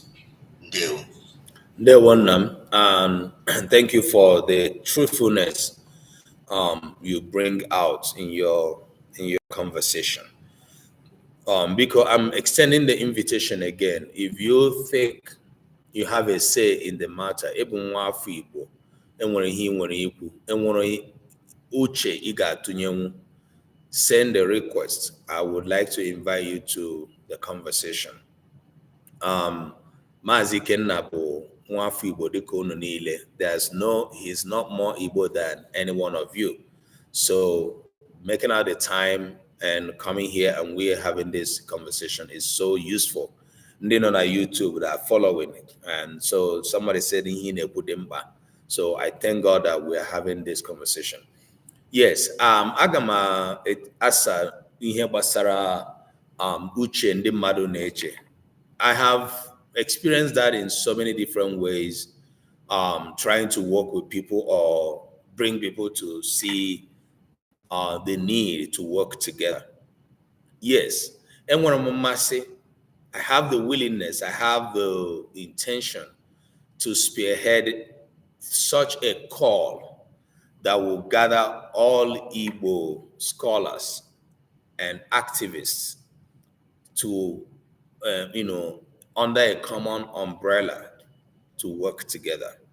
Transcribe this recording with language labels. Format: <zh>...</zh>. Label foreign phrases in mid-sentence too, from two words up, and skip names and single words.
<en>There one and thank you for the truthfulness you bring out in your conversation. Because I'm extending the invitation again. If you think you have a say in the matter, even</en> <ig>nwa afọ Igbo, enwere ihe ị nwere ikwu, enwere uche ị ga-atụnyenwu,</ig> <en>send a request. I would like to invite you to the conversation.</en> <ig>Maazị Ikenna bụ nwa afọ Igbo dịka unu niile.</ig> <en>He's not more Igbo than any one of you. So making out the time and coming here and we're having this conversation is so useful.</en> <ig>Ndị nọ na</ig> <en>YouTube that are following it. And so somebody said</en> <ig>ihe na-ekwu dị mkpa.</ig> <en>So I thank God that we are having this conversation. Yes,</en> <ig>aga m asa ihe gbasara uche ndị mmadụ na-eche.</ig> <en>I have experienced that in so many different ways, trying to work with people or bring people to see the need to work together. Yes, and when I'm say, I have the willingness, I have the intention to spearhead such a call that will gather all Igbo scholars and activists to, under a common umbrella to work together.</en>